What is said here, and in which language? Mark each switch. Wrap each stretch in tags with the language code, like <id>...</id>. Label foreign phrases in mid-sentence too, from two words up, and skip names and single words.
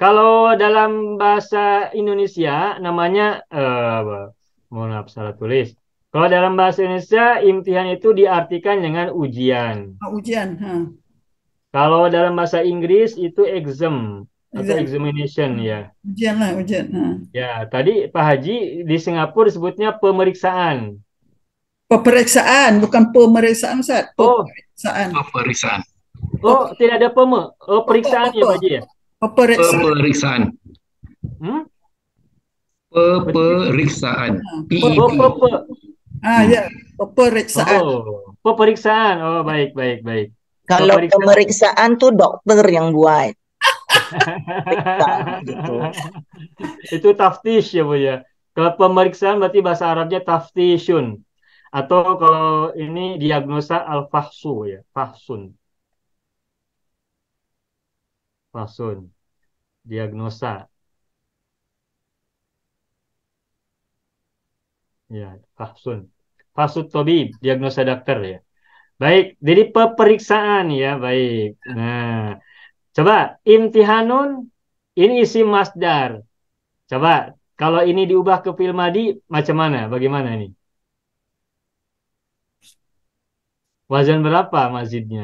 <id>Kalau dalam bahasa Indonesia namanya mohon maaf salah tulis. Kalau dalam bahasa Indonesia imtihan itu diartikan dengan ujian. Ujian. Kalau dalam bahasa Inggris itu exam atau Exam. examination ya. Ujian lah, ujian. Ya, tadi Pak Haji di Singapura disebutnya pemeriksaan. Peperiksaan, bukan pemeriksaan, Ustaz. Oh, Peperiksaan. Peperiksaan. oh, tidak ada peme. Oh, periksaan ya, Pak Haji ya? Peperiksaan. Peperiksaan. Hmm? Peperiksaan. Oh, PEP. pepe. Ya, peperiksaan. Oh, pemeriksaan. Oh, baik, baik, baik. Kalau Pemeriksaan. pemeriksaan tuh dokter yang buat. Periksa gitu. Itu taftish ya, Bu ya. Kalau pemeriksaan berarti bahasa Arabnya taftishun. Atau kalau ini diagnosa al-fahsu ya, fahsun. Fahsun. Diagnosa. Ya, fahsun.</id> <ar>فحص الطبيب,</ar> <id>diagnosa dokter ya. Baik, jadi pemeriksaan ya, baik. Nah, coba imtihanun ini isi masdar. Coba kalau ini diubah ke</id> <ar>فعل ماضي</ar> <ms>macam mana?</ms> <id>Bagaimana ini? Wazan berapa mazidnya?</id>